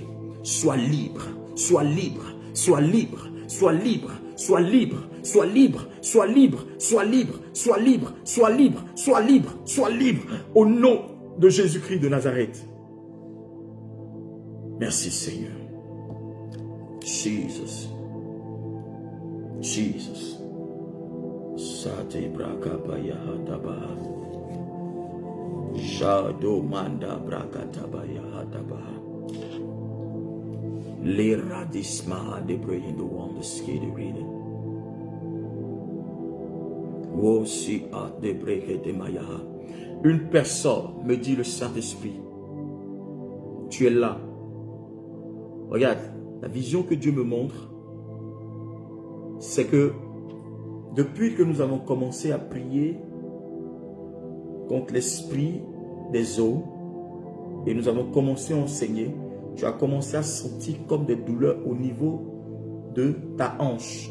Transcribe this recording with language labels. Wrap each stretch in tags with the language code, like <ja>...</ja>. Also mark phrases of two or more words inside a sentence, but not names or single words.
<fr>Sois libre, sois libre, sois libre, sois libre, sois libre, sois libre, sois libre, sois libre, sois libre, sois libre, sois libre, sois libre. Au nom de Jésus-Christ de Nazareth. Merci Seigneur. Jesus. Jesus. Sate brakabaya hatabaha. Shado manda brakatabaya hatabaha. Les radisma de brain the one the skid reading. Wosi a de breke de maya. Une personne me dit le Saint-Esprit. Tu es là. Regarde, la vision que Dieu me montre, c'est que depuis que nous avons commencé à prier contre l'esprit des eaux et nous avons commencé à enseigner, tu as commencé à sentir comme des douleurs au niveau de ta hanche.</fr>